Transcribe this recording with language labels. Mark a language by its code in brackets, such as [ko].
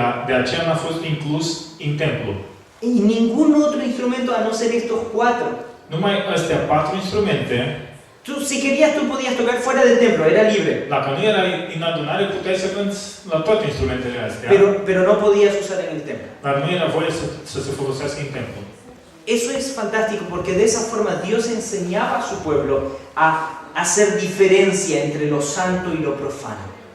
[ro] De aceea n-a fost inclus în templu. [es] Y ningún otro instrumento a no ser estos 4. [ro] Numai astea 4 instrumente. [es] Tú, si querías, tú podías tocar fuera del templo, era libre. [ro] Dacă nu erai în adunare, puteai să cânți la toate instrumentele astea. [es] Pero no podías usar en el templo. [ro] Dar nu era voie să se folosească în templu. [es] Eso es fantástico porque de esa forma Dios enseñaba a su pueblo a hacer diferencia entre lo santo y lo profano.